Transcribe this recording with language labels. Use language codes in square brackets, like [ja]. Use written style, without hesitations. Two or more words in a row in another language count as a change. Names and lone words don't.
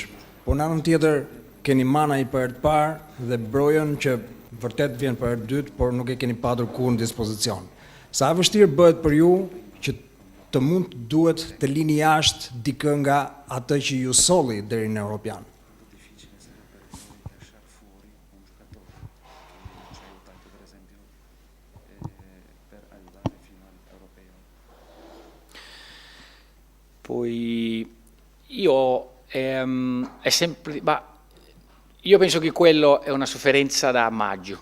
[sq] Po në anën tjetër keni Manaj për herë të parë dhe Brojon që vërtet vjen për herë të dytë, por nuk e keni patur kurrë në dispozicion. Sa e vështirë bëhet për ju që të mund duhet të lini jashtë dikë nga atë që ju solli deri në Europian? [it] Poi io io penso che quello è una sofferenza da maggio.